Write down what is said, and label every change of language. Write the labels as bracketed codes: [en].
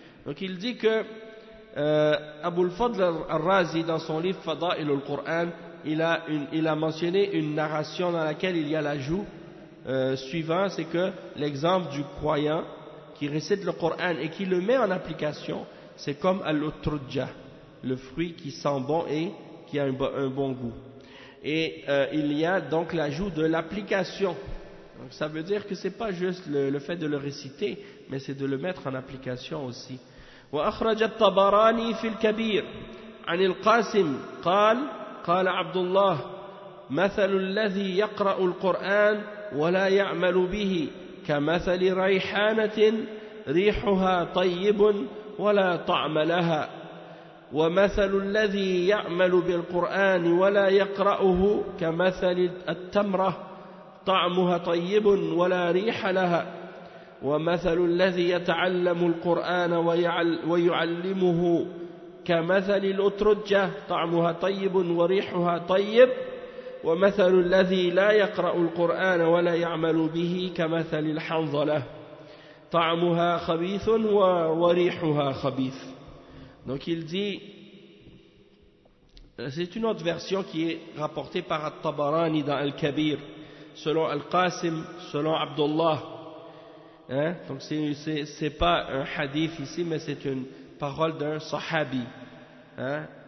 [fr] Donc il dit que Abu al-Fadl al-Razi dans son livre Fada'il al-Qur'an, Il a mentionné une narration dans laquelle il y a l'ajout suivant, c'est que l'exemple du croyant qui récite le Coran et qui le met en application, c'est comme al-utrujja, le fruit qui sent bon et qui a un bon goût. Et il y a donc l'ajout de l'application. Donc, ça veut dire que c'est pas juste le fait de le réciter, mais c'est de le mettre en application aussi. [ar] Wa akhraja at-Tabarani fil Kabir an al-Qasim qala قال عبد الله مثل الذي يقرأ القرآن ولا يعمل به كمثل ريحانة ريحها طيب ولا طعم لها ومثل الذي يعمل بالقرآن ولا يقرأه كمثل التمرة طعمها طيب ولا ريح لها ومثل الذي يتعلم القرآن ويعلمه كمثل الأترجة طعمها طيب وريحها طيب ومثل الذي لا يقرأ القرآن ولا يعمل به كمثل الحنظلة طعمها خبيث وريحها خبيث. [fr] Donc il dit, c'est une autre version qui est rapportée par At-Tabarani dans Al-Kabir, selon Al-Qasim, selon Abdullah, hein? Donc c'est pas un hadith ici, mais c'est une parole d'un sahabi. Hein?